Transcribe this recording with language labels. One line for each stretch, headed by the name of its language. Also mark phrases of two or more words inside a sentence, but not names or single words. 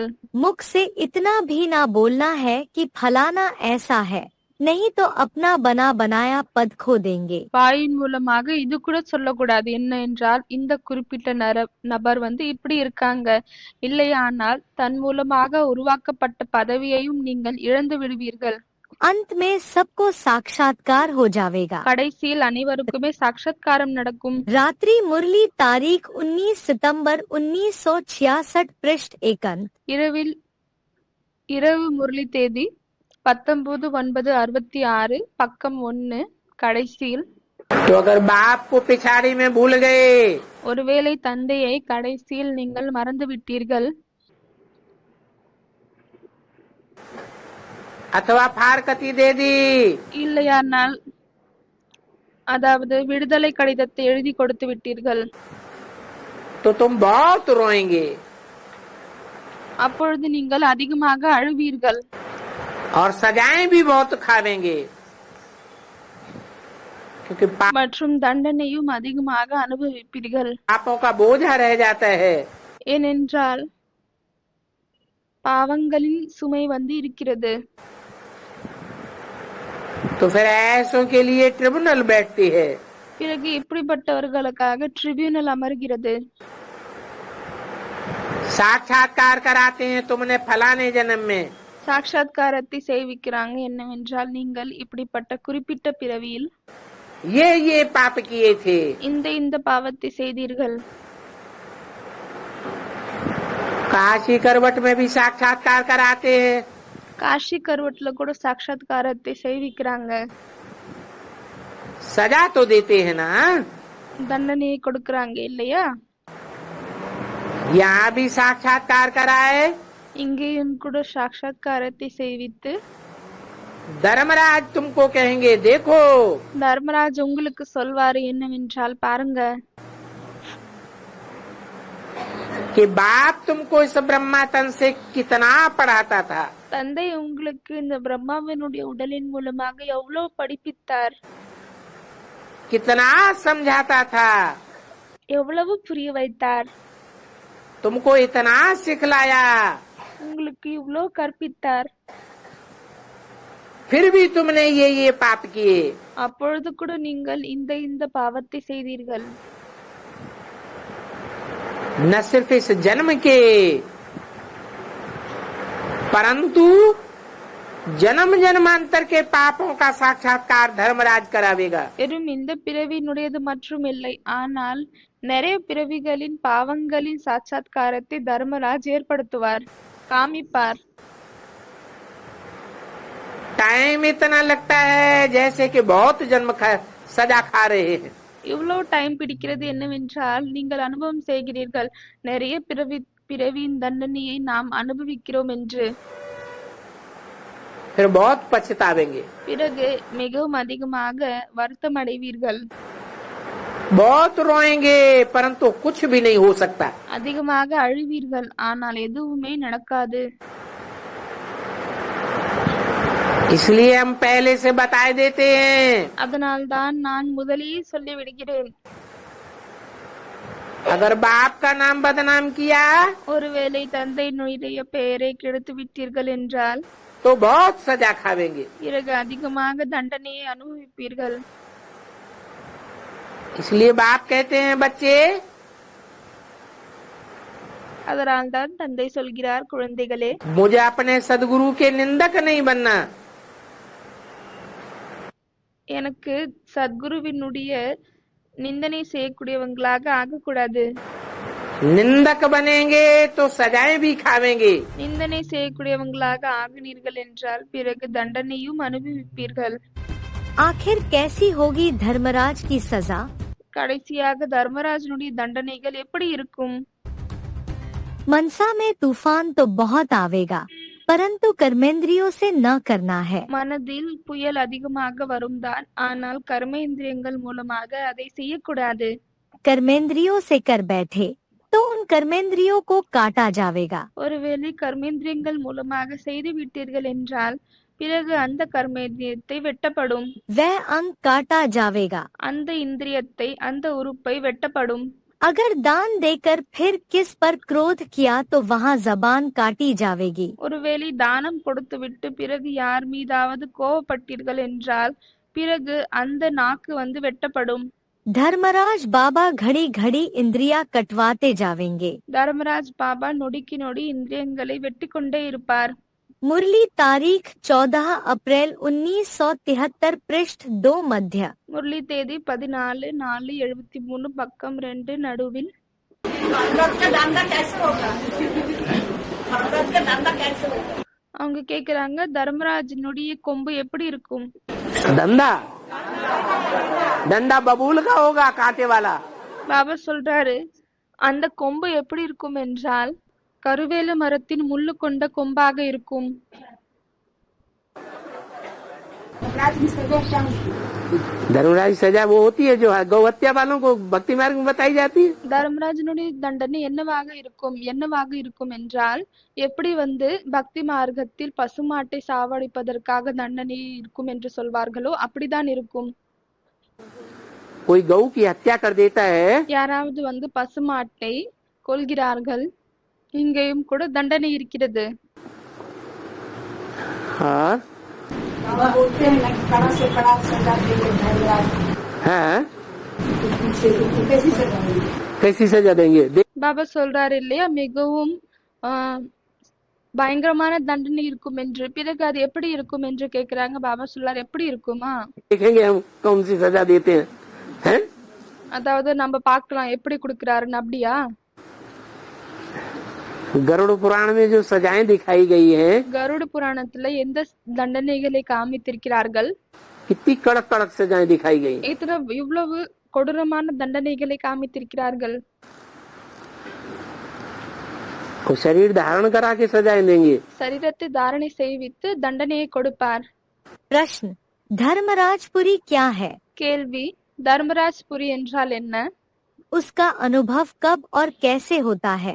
Hindi: मुख से इतना भी ना बोलना है कि फलाना ऐसा है, नहीं तो अपना बना बनाया पद खो देंगे।
Tamil: வாயின் மூலமாக இது கூட சொல்லக்கூடாது. என்ன என்றால், இந்த குறிப்பிட்ட நபர் இப்படி இருக்காங்க, இல்லையானால் தன் மூலமாக உருவாக்கப்பட்ட பதவியையும் நீங்கள் இழந்து விடுவீர்கள்.
Hindi: अंत में सबको साक्षात्कार हो जाएगा।
Tamil: கடைசியில் அனைவருக்குமே சாட்சாத்காரம் நடக்கும்.
Hindi: रात्रि मुरली तारीख 19 सितंबर 1966 पृष्ठ 1।
Tamil: இரவு முரளி தேதி 19/9/66 பக்கம் 1 கடைசியில்,
Hindi: तो अगर बाप को पिछाड़ी में भूल गए,
Tamil: ஒருவேளை தந்தையை கடைசியில் நீங்கள் மறந்து விட்டீர்கள்,
Hindi: अथवा फारकती दे दी,
Tamil: இல்லையானால் அதாவது விடுதலை கடிதத்தை எழுதி கொடுத்து விட்டீர்கள்,
Hindi: तो तुम बहुत रोएंगे
Tamil: அப்பொழுது நீங்கள் அதிகமாக அழுவீர்கள்.
Hindi: और सजाएं भी बहुत खावेंगे, क्योंकि
Tamil: மற்றும் தண்டனையும் அதிகமாக அனுபவிப்பீர்கள்.
Hindi: पापों का बोझा रह जाता है।
Tamil: ஏனென்றால் பாவங்களின் சுமை இருக்கிறது.
Hindi: तो फिर ऐसों के लिए ट्रिब्यूनल बैठती है।
Tamil: பிறகு இப்படிப்பட்டவர்களுக்காக ட்ரிபியூனல் அமர்கிறது.
Hindi: साक्षात्कार कराते हैं, तुमने फलाने जन्म में
Tamil: சாட்சாத்காரத்தை செய்விக்கிறாங்க. என்னவென்றால், நீங்கள் இப்படிப்பட்ட குறிப்பிட்ட பிறவியில்
Hindi: ये पाप किए थे।
Tamil: இந்த பாவத்தை செய்தீர்கள்.
Hindi: काशी करवट में भी साक्षात्कार कराते हैं।
Tamil: காஷி கருவட்ல கூட சாட்சாத்காரத்தை செய்விக்கிறாங்க.
Hindi: सजा तो देते हैं ना,
Tamil: தண்டனையை கொடுக்கறாங்க இல்லையா?
Hindi: यहाँ भी साक्षात्कार कराए।
Tamil: இங்கேயும் கூட சாட்சாத்காரத்தை செய்வித்து
Hindi: धर्मराज तुमको कहेंगे, देखो
Tamil: தர்மராஜ் உங்களுக்கு சொல்வாரு என்னவென்றால், பாருங்க,
Hindi: कि बाप तुमको इस ब्रह्मा तन से कितना पढ़ाता था,
Tamil: தந்தை உங்களுக்கு இந்த பிரம்மாவினுடைய உடலின் மூலமாக எவ்வளவு படிப்பித்தார்,
Hindi: कितना समझाता था,
Tamil: எவ்வளவு புரிய வைத்தார்,
Hindi: तुमको इतना सिखलाया,
Tamil: உங்களுக்கு இவ்வளவு கற்பித்தார்.
Hindi: फिर भी तुमने ये पाप किए।
Tamil: அப்பொழுது கூட நீங்கள் இந்த பாவத்தை செய்தீர்கள்.
Hindi: न सिर्फ इस जन्म के, परंतु जन्म जन्मांतर के पापों का साक्षात्कार धर्मराज करावेगा।
Tamil: வெறும் இந்த பிறவியினுடையது மற்றும் இல்லை, ஆனால் நிறைய பிறவிகளின் பாவங்களின் சாட்சாத்காரத்தை தர்மராஜ் ஏற்படுத்துவார், காமிப்பார்.
Hindi: टाइम इतना लगता है जैसे कि बहुत जन्म सजा खा रहे हैं।
Tamil: இவ்வளவு டைம் பிடிக்கிறது என்னவென்றால், நீங்கள் அனுபவம் செய்கிறீர்கள், நிறைய பிறவியின் தண்டனையை நாம் அனுபவிக்கிறோம் என்று.
Hindi: फिर बहुत पछतावेंगे,
Tamil: பிறகு மிகவும் அதிகமாக வருத்தம் அடைவீர்கள்,
Hindi: बहुत रोएंगे, परंतु कुछ भी नहीं हो सकता।
Tamil: அதிகமாக அழுவீர்கள், ஆனால் எதுவுமே நடக்காது.
Hindi: इसलिए हम पहले से बताए देते हैं,
Tamil: அதனால்தான் நான் முதலியே சொல்லி விடுகிறேன்,
Hindi: अगर बाप का नाम बदनाम किया
Tamil: ஒருவேளை தந்தையினுடைய பெயரை கெடுத்து விட்டீர்கள் என்றால்
Hindi: तो बहुत सजा खावेंगे।
Tamil: பிறகு அதிகமாக தண்டனையை அனுபவிப்பீர்கள்.
Hindi: इसलिए बाप कहते हैं बच्चे,
Tamil: அதனால்தான் தந்தை சொல்கிறார், குழந்தைகளே,
Hindi: मुझे अपने सदगुरु के निंदक नहीं बनना।
Tamil: எனக்கு சத்குருவினுடைய நிந்தனை செய்யக்கூடியவங்களாக ஆகக்கூடாது.
Hindi: निंदक बनेंगे तो सजाएं भी खावेंगे।
Tamil: நிந்தனை செய்யக்கூடியவங்களாக ஆகினீர்கள் என்றால் பிறகு தண்டனையும் அனுபவிப்பீர்கள்.
Hindi: आखिर कैसी होगी धर्मराज की सजा?
Tamil: கடைசியாக தர்மராஜனுடைய தண்டனைகள் எப்படி இருக்கும்?
Hindi: मनसा में तूफान तो बहुत आवेगा, परंतु कर्मेंद्रियों से न करना है।
Tamil: மனதில் புயல் அதிகமாக வரும் தான், ஆனால் கர்மேந்திரியங்கள் மூலமாக அதை செய்யக்கூடாது.
Hindi: कर्मेंद्रियों से कर बैठे तो उन कर्मेंद्रियों को काटा जावेगा।
Tamil: ஒருவேளை கர்மேந்திரியங்கள் மூலமாக செய்து விட்டீர்கள் என்றால் பிறகு அந்த கர்மேந்திரியத்தை வெட்டப்படும்.
Hindi: वह अंग काटा जावेगा।
Tamil: அந்த இந்திரியத்தை, அந்த உறுப்பை வெட்டப்படும்.
Hindi: अगर दान देकर फिर किस पर क्रोध किया तो वहाँ जबान काटी जावेगी।
Tamil: ஒருவேளை தானம் கொடுத்துவிட்டு பிறகு யார் மீதாவது கோபப்பட்டீர்கள் என்றால் பிறகு அந்த நாக்கு வெட்டப்படும்.
Hindi: धर्मराज बाबा घड़ी घड़ी इंद्रिया कटवाते जावेंगे।
Tamil: தர்மராஜ் பாபா நொடிக்கு நொடி இந்திரியங்களை வெட்டி கொண்டே இருப்பார்.
Hindi: मुरली तारीख 14 अप्रैल 1973 पृष्ठ 2 मध्य।
Tamil: முரளி தேதி 14/4/73 பக்கம் 2 நடுவில். அவங்க கேக்குறாங்க, தர்மராஜனுடைய கொம்பு எப்படி இருக்கும்?
Hindi: धंधा डंडा बबूल का होगा, कांटे वाला।
Tamil: பாபா சொல்றாரு, அந்த கொம்பு எப்படி இருக்கும் என்றால் கருவேல மரத்தின் முள்ளு கொண்ட கொம்பாக இருக்கும்.
Hindi: धर्मराज सजा वो होती है जो गौहत्या वालों को भक्ति मार्ग में बताई जाती है।
Tamil: தர்மராஜனுடைய தண்டனை என்னவாக இருக்கும் என்றால் எப்படி பக்தி மார்க்கத்தில் பசுமாட்டை சாவடிப்பதற்காக தண்டனை இருக்கும் என்று சொல்வார்களோ அப்படிதான் இருக்கும்.
Hindi: कोई गऊ की हत्या कर देता है,
Tamil: யாராவது பசுமாட்டை கொல்கிறார்கள், இங்கேயும் கூட தண்டனை இருக்கிறது.
Hindi: हाँ हाँ, कैसी सजा देंगे?
Tamil: பாபா சொல்றாரு இல்லையா, மிகவும் பயங்கரமான தண்டனை இருக்கும் என்று. பிறகு அது எப்படி இருக்கும் என்று கேக்குறாங்க. பாபா சொல்றாரு, எப்படி இருக்குமா?
Hindi: देखेंगे हम कौन सी सजा देते हैं, हैं?
Tamil: அதாவது நம்ம பார்க்கலாம் எப்படி கொடுக்கறாருன்னு. அப்படியா?
Hindi: गरुड़ पुराण में जो सजाएं दिखाई गई है,
Tamil: கருட புராணத்துல எந்த தண்டனைகளை காமித்திருக்கிறார்கள்,
Hindi: कितनी कड़क कड़क सजाएं दिखाई गई।
Tamil: இவ்வளவு கொடூரமான தண்டனைகளை காமித்திருக்கிறார்கள்.
Hindi: वो शरीर धारण करा के सजाएं देंगे।
Tamil: சரீரத்தை தாரணை செய்வித்து தண்டனையை கொடுப்பார்.
Hindi: प्रश्न, धर्मराजपुरी क्या है?
Tamil: கேள்வி, தர்மராஜ்புரி என்றால் என்ன?
Hindi: उसका अनुभव कब और कैसे होता है?